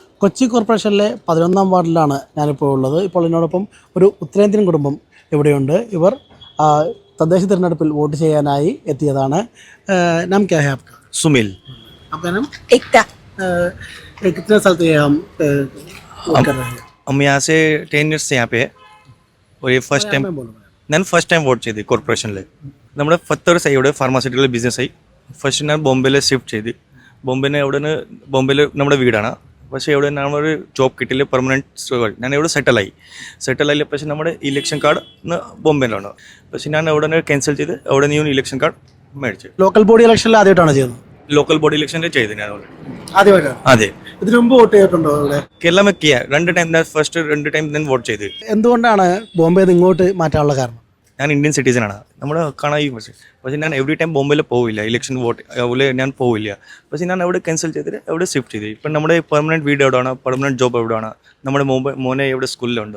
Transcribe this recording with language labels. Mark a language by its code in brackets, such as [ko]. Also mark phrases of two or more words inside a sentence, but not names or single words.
[ml] കൊച്ചി കോർപ്പറേഷനിലെ 11ാം വാർഡിലാണ് ഞാനിപ്പോൾ ഉള്ളത്. ഇപ്പോൾ എന്നോടൊപ്പം ഒരു ഉത്തരേന്ത്യൻ കുടുംബം ഇവിടെയുണ്ട്. ഇവർ തദ്ദേശ തിരഞ്ഞെടുപ്പിൽ വോട്ട് ചെയ്യാനായി എത്തിയതാണ്. [hi] नाम क्या है आपका? सुमिल। आपका नाम? एकता। कितने साल से हम वोट कर रहे हैं? हम यहाँ से 10 years से यहाँ पे है और ये [en] first time [ml] ഞാൻ ഫസ്റ്റ് ടൈം വോട്ട് ചെയ്ത് കോർപ്പറേഷനിൽ. നമ്മുടെ 10 years ഇവിടെ ഫാർമാസ്യൂട്ടിക്കൽ ബിസിനസ് ആയി. ഫസ്റ്റ് ഞാൻ ബോംബെയിൽ ഷിഫ്റ്റ് ചെയ്ത് ബോംബെയിൽ നമ്മുടെ വീടാണ്. പക്ഷേ ഇവിടെ നമ്മളൊരു ജോബ് കിട്ടില്ല, പെർമനൻറ്റ്. ഞാൻ ഇവിടെ സെറ്റിലായില്ല. പക്ഷേ നമ്മുടെ [en] election card [ml] ബോംബെയിലാണ്. പക്ഷേ ഞാൻ അവിടെ ക്യാൻസൽ ചെയ്ത് അവിടെ നിന്ന് [en] election card [ml] മേടിച്ചു. [en] local body [ml] ഇലക്ഷനിൽ ആദ്യമായിട്ടാണ് ചെയ്യുന്നത്? [en] local body [ml] ഇലക്ഷനിൽ ചെയ്ത് ഞാൻ ആദ്യമായിട്ടാണ്. അതെ. ഇതിനു മുമ്പ് വോട്ട് ചെയ്തിട്ടുണ്ടോ ഇവിടെ? [hi] കേരള में किया 2 टाइम. [ml] രണ്ട് ടൈം ഞാൻ വോട്ട് ചെയ്ത്. എന്തുകൊണ്ടാണ് ബോംബെയിൽ നിന്ന് ഇങ്ങോട്ട് മാറ്റാനുള്ള കാരണം? ഞാൻ ഇന്ത്യൻ സിറ്റിസനാണ്. നമ്മൾ കാണാൻ പക്ഷേ ഞാൻ [en] every time [ml] ബോംബെയിൽ പോവില്ല, ഇലക്ഷൻ വോട്ട് അതുപോലെ ഞാൻ പോവില്ല. പക്ഷേ ഞാൻ അവിടെ ക്യാൻസൽ ചെയ്തിട്ട് അവിടെ ഷിഫ്റ്റ് ചെയ്ത്. ഇപ്പം നമ്മുടെ പെർമനൻറ്റ് വീട് എവിടെയാണ്, [en] permanent job [ml] എവിടെയാണ്, നമ്മുടെ മോനെ എവിടെ സ്കൂളിലുണ്ട്.